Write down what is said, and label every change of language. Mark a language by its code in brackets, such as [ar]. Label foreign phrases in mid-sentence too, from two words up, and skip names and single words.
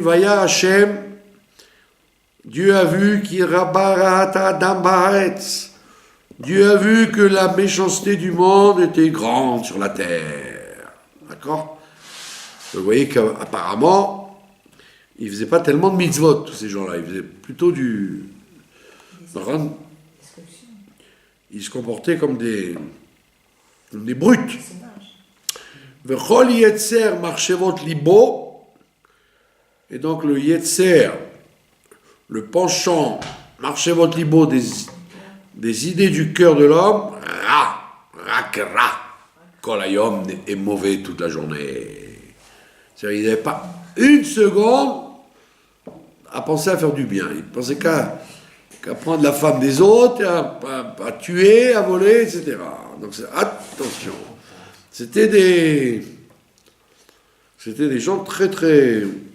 [he] וירא השם, [fr] Dieu a vu Dieu a vu que la méchanceté du monde était grande sur la terre. D'accord? Vous voyez qu'apparemment, ils ne faisaient pas tellement de mitzvot, tous ces gens-là. Ils faisaient plutôt ils se comportaient comme des brutes. [he] וכל יצר מחשבות לבו, [fr] et donc le yetzer, le penchant [he] מחשבות לבו [fr] des idées du cœur de l'homme, [he] כל היום [fr] est mauvais toute la journée. C'est-à-dire, il n'avait pas une seconde à penser à faire du bien. Il pensait qu'à prendre la femme des autres, à tuer, à voler, etc. Donc attention. C'était des gens très durs.